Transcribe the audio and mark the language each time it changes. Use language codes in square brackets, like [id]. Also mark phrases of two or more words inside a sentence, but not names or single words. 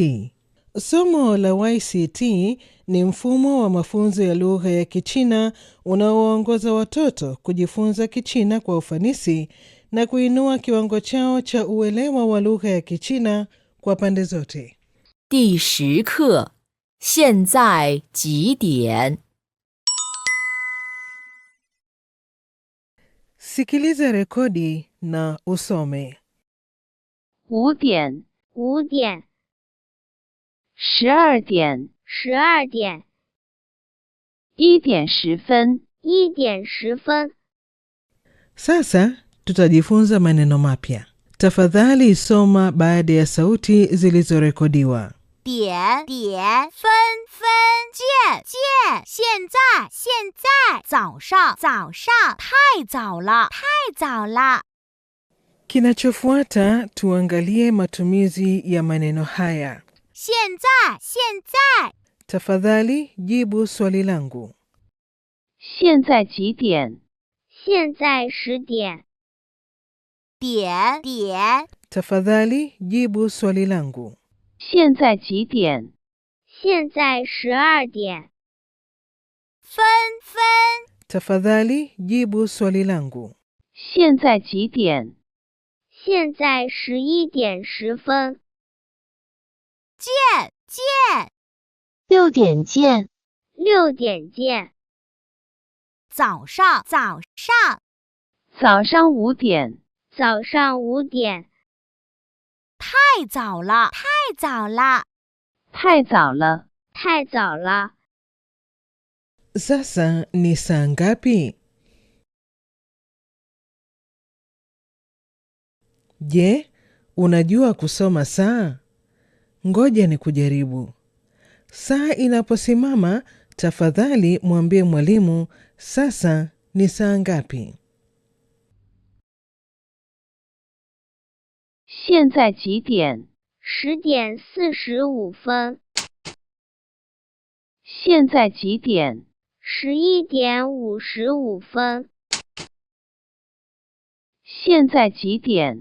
[sw] Somo la YCT ni mfumo wa mafunzo ya lugha ya Kichina unaowaongoza watoto kujifunza Kichina kwa ufanisi na kuinua kiwango chao cha uelewa wa lugha ya Kichina kwa pande zote. [zh] 第10课，现在几点？ [sw] Sikiliza rekodi na usome. [zh] 5 点 5点 12点 12点 1点10分 1点10分 [sw] Sasa tutajifunza maneno mapya. Tafadhali soma baada ya sauti zilizorekodiwa. [zh] 点点分分见见现在现在早上早上太早了太早了 [sw] Kinachofuata tuangalie matumizi ya maneno haya. [zh] 现在现在 [sw] Tafadhali jibu swali langu. [zh] 现在几点现在10点点点 [sw] Tafadhali jibu swali langu. [zh] 现在几点现在12点分分 [sw] Tafadhali jibu swali langu. [zh] 现在几点现在11点10分见见 6点见6点见早上早上早上5点早上5点太早了太早了太早了太早了 [sw] Sasa ni saa ngapi? Je, unajua kusoma saa? Ngoja ni kujaribu. Saa inaposimama, tafadhali mwambie mwalimu, sasa ni saa ngapi? [zh] 现在几点 10点45分现在几点 11点55分现在几点